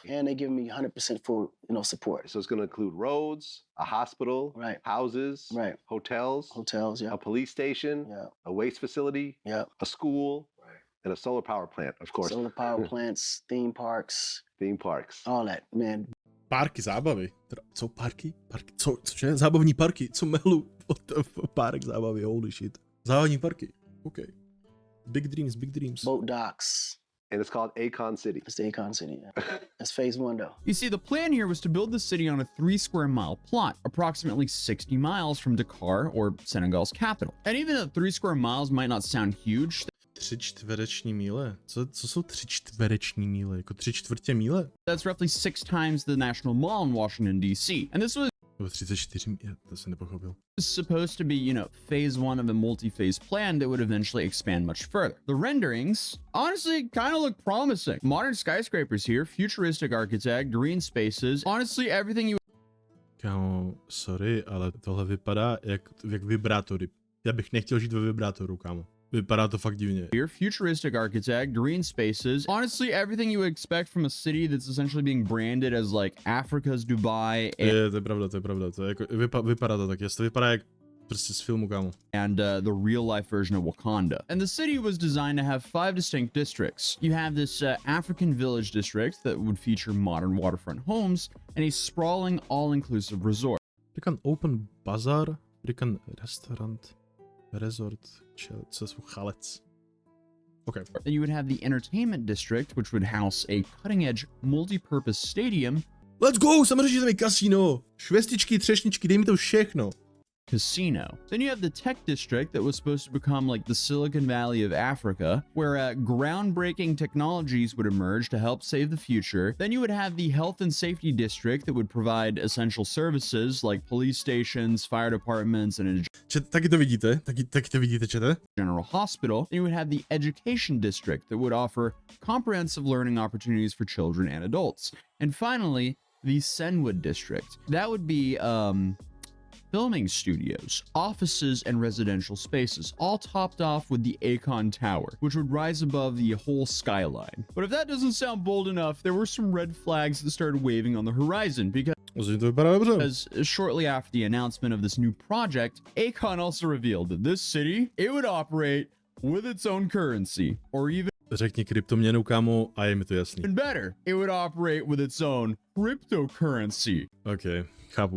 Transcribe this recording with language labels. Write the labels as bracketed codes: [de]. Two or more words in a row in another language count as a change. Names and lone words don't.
[en] And they give me 100% full, support. So it's going to include roads, a hospital, Right. houses, Right. hotels, Hotels, a police station, Yeah. a waste facility, Yeah. a school, and a solar power plant, of course. Solar power plants, theme parks, Theme parks. all that, man. [cs] Parky zábavy. Co parky? Cože? Zábavní parky. Co melu? Párek zábavy, [en] holy shit. [cs] Zábavní parky. OK. [en] Big dreams, big dreams. Boat docks. And it's called Akon City. It's the Akon City. Yeah. That's phase 1, though. You see, the plan here was to build the city on a 3 square mile plot, approximately 60 miles from Dakar, or Senegal's capital. And even though 3 square miles might not sound huge, [cs] 3 čtvereční míle? Co jsou 3 čtvereční míle? Jako 3/4 míle? [en] that's roughly 6 times the National Mall in Washington, D.C. And this was [cs] Nebo 34 míle? To jsem nepochopil. [en] supposed to be, phase 1 of a multi-phase plan that would eventually expand much further. The renderings honestly kind of look promising. Modern skyscrapers here, futuristic architect, green spaces, honestly everything you [cs] Kámo, sorry, ale tohle vypadá jak vibrátory. Já bych nechtěl žít ve vibrátoru, kámo. Vypadá to fakt divně. [en] here, futuristic architect, green spaces, honestly everything you would expect from a city that's essentially being branded as like Africa's Dubai [cs] To je pravda, to je pravda. To je jako, vypadá to tak, to vypadá jak prostě z filmu, kámo. [en] and the real life version of Wakanda. And the city was designed to have 5 distinct districts. You have this African village district that would feature modern waterfront homes and a sprawling all-inclusive resort. [cs] Říkám Open Bazaar, říkám restaurant, resort, co jsou chalec. [en] Okay. Then you would have the entertainment district, which would house a cutting-edge multi-purpose stadium, Let's go, [cs] samozřejmě tam je kasino. Švestičky, třešničky, dej mi to všechno. [en] casino. Then you have the tech district that was supposed to become like the Silicon Valley of Africa, where groundbreaking technologies would emerge to help save the future. Then you would have the health and safety district that would provide essential services like police stations, fire departments, and a [cs] Taky to vidíte? Taky to vidíte, čete? [en] general hospital. Then you would have the education district that would offer comprehensive learning opportunities for children and adults. And finally, the Senwood district. That would be filming studios, offices, and residential spaces, all topped off with the Akon Tower, which would rise above the whole skyline. But if that doesn't sound bold enough, there were some red flags that started waving on the horizon [cs] To vypadá dobře. [en] because shortly after the announcement of this new project, Akon also revealed that this city, it would operate with its own currency, or even [cs] Řekni kryptoměnu, kámo, a je mi to jasný. [en] better, it would operate with its own cryptocurrency. [cs] OK, chápu.